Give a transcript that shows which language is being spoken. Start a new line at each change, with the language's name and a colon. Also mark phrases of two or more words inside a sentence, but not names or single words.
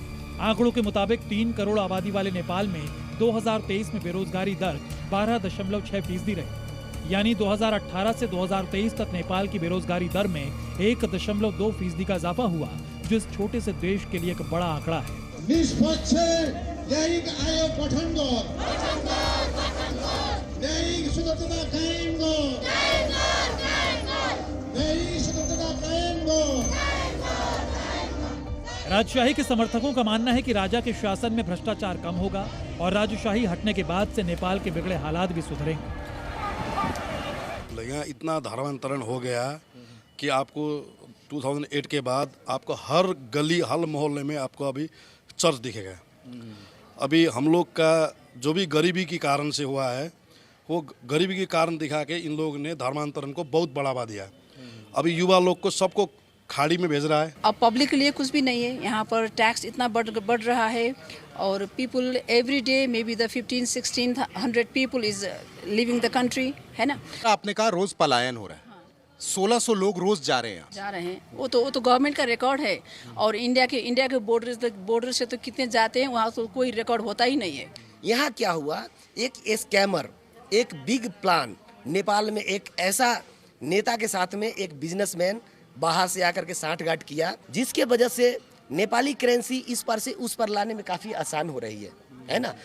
Hindi: आंकड़ों के मुताबिक 3 करोड़ आबादी वाले नेपाल में 2023 में बेरोजगारी दर 12.6% रही, यानी 2018 से 2023 तक नेपाल की बेरोजगारी दर में 1.2% का इजाफा हुआ, जो इस छोटे से देश के लिए एक बड़ा आंकड़ा है।
Nepali: निष्पक्ष न्यायिक आयोग गठन गर्नु, न्यायिक स्वतन्त्रता कायम गर्नु, न्यायिक स्वतन्त्रता कायम गर्नु।
Hindi: राजशाही के समर्थकों का मानना है कि राजा के शासन में भ्रष्टाचार कम होगा और राजशाही हटने के बाद से नेपाल के बिगड़े हालात भी सुधरेंगे। यहाँ इतना धर्मांतरण हो गया कि आपको 2008 के बाद आपको हर गली हर मोहल्ले में आपको अभी चर्च दिखेगा। अभी हम लोग का जो भी गरीबी के कारण से हुआ है, वो गरीबी के कारण दिखा के इन लोगों ने धर्मांतरण को बहुत बढ़ावा दिया। अभी युवा लोग को सबको खाड़ी में भेज रहा है। अब पब्लिक के लिए कुछ भी नहीं है। यहाँ पर टैक्स इतना बढ़ रहा है और
English: people every day may be the 1500-1600 people is living the country,
Hindi: है ना। आपने कहा रोज पलायन हो रहा है, 1600 लोग रोज जा रहे हैं। वो तो गवर्नमेंट का रिकॉर्ड है। और इंडिया के बॉर्डर से तो कितने जाते हैं, वहाँ तो कोई रिकॉर्ड होता ही नहीं है। यहाँ क्या हुआ, एक स्कैमर, एक
English: big plan,
Hindi: नेपाल में एक ऐसा नेता के साथ में एक बिजनेसमैन बाहर से आकर के सांठगांठ किया, जिसके वजह से नेपाली करेंसी इस पर से उस पर लाने में काफ़ी आसान हो रही है ना।